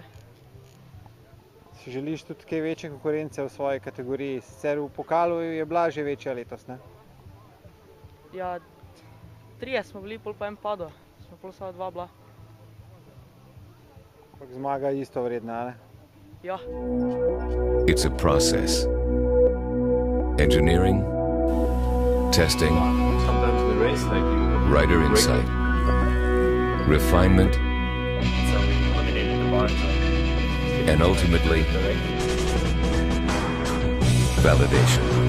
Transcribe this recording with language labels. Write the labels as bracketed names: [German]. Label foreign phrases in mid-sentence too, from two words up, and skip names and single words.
[Slovenian] Si želiš tudi kaj večje konkurence v svoji kategoriji? Sicer v pokalu je bila že večja letos, ne? Ja, 3 smo bili, pol pa en padel, smo pol samo 2 bila. Ampak zmaga je isto vredna, ne? Ja. [English] It's a process. Engineering, testing, Sometimes we race like you. rider insight, refinement, Eliminated the bar. and ultimately, validation.